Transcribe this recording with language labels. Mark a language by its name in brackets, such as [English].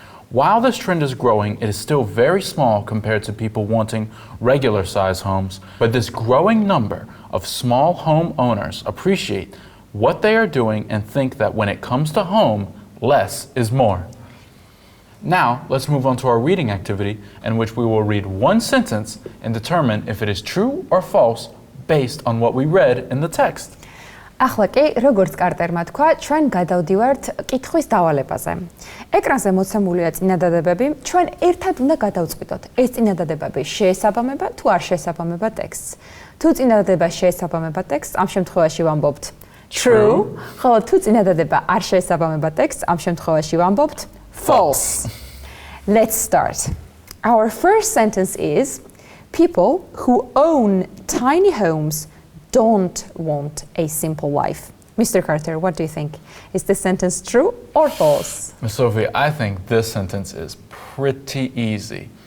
[English] While this trend is growing, it is still very small compared to people wanting regular size homes, but this growing number of small home owners appreciate what they are doing and think that when it comes to home, less is more. Now, let's move on to our reading activity, in which we will read one sentence and determine if it is true or false based on what we read in the text. [Georgian] ახლა კი, როგორც კარტერმა თქვა, ჩვენ გადავდივართ კითხვის დავალებაზე. ეკრანზე მოცემულია წინადადებები, ჩვენ ერთად უნდა გადავწყვიტოთ, ეს წინადადებები შეესაბამება თუ არ შეესაბამება ტექსტს. თუ წინადადება შეესაბამება ტექსტს, ამ შემთხვევაში ვამბობთ true, ხოლო თუ წინადადება არ შეესაბამება ტექსტს, ამ შემთხვევაში ვამბობთ false. [English] Let's start. Our first sentence is, people who own tiny homes don't want a simple life. Mr. Carter, what do you think? Is this sentence true or false? Ms. Sophie, I think this sentence is pretty easy.